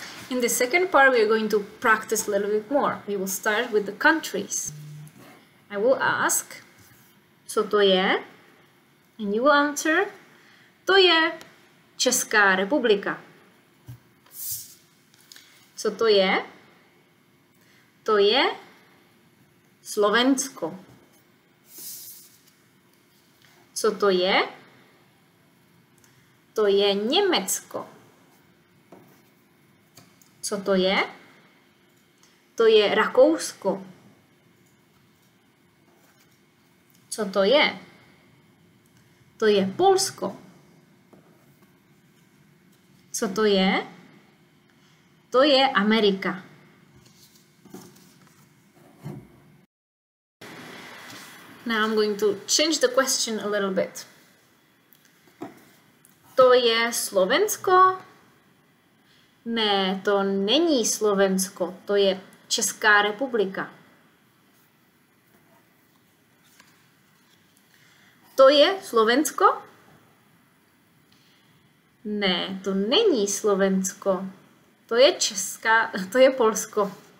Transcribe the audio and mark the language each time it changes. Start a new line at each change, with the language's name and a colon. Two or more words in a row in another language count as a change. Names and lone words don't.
English: In the second part, we are going to practice a little bit more. We will start with the countries. I will ask,
Czech: co to je?
English: And you will answer,
Czech: to je Česká republika. Co to je? To je Slovensko. Co to je? To je Německo. Co to je? To je Rakousko. Co to je? To je Polsko. Co to je? To je Amerika.
English: Now I'm going to change the question a little bit.
Czech: To je Slovensko? Ne, to není Slovensko, to je Česká republika. To je Slovensko? Ne, to není Slovensko, to je Polsko.